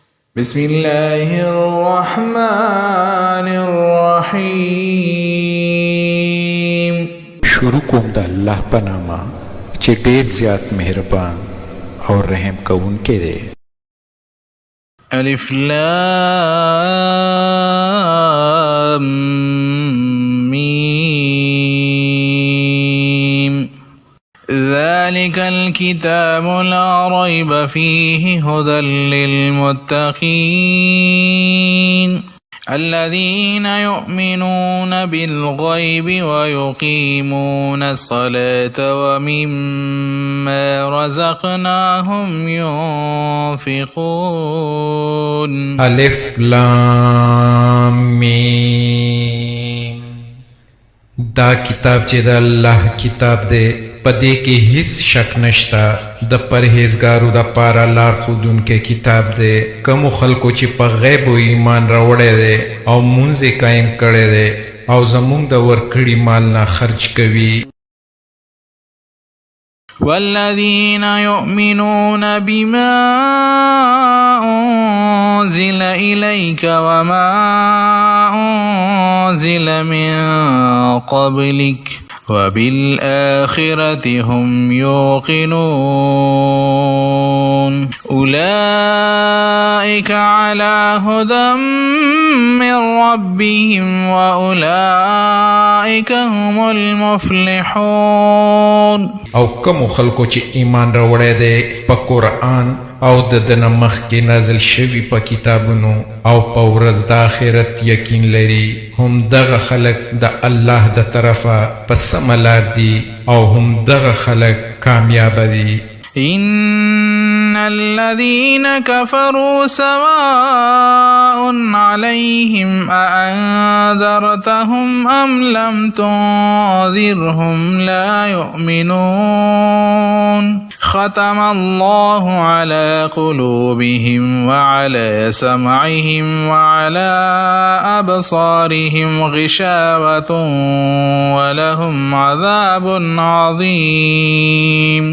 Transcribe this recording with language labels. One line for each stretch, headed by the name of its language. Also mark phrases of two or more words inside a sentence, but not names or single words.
Arabic: بسم الله الرحمن الرحيم.
Pashto: شروع کوم د الله په نامه چې ډېر زیات مهربان او رحم کوونکی دی.
Arabic: الف لام میم. ذلك الكتاب لا ريب فيه هدى للمتقين الذين يؤمنون بالغيب ويقيمون الصلاة ومما رزقناهم ينفقون. الف لام میم.
Pashto: دا کتاب چې د الله کتاب دی پدې کې هیڅ شک نشته د پرهیزګارو د پاره لار ښودونکی کتاب دی. کومو خلکو چې په غیب و ایمان راوړی دی او مونځ یې قایم کړی دی او زمونږ د ورکړي مال نه خرج کوي.
Arabic: والذين يؤمنون بما أنزل إليك وما أنزل من قبلك وبالآخرة هم يوقنون أولئك على هدى من ربهم وأولئك هم المفلحون.
Pashto: او کومو خلکو چې ایمان راوړی دی په قرآن او د دنه مخکې نازل شوي په کتابونو او په ورځ د آخرت یقین لري هم دغه خلک د الله د طرفه په سمه لار دي او هم دغه خلک کامیابه دي.
Arabic: إن الذين كفروا سواء عليهم أأنذرتهم أم لم تنذرهم لا يؤمنون. ختم الله على قلوبهم وعلى سمعهم وعلى أبصارهم غشاوة ولهم عذاب عظيم.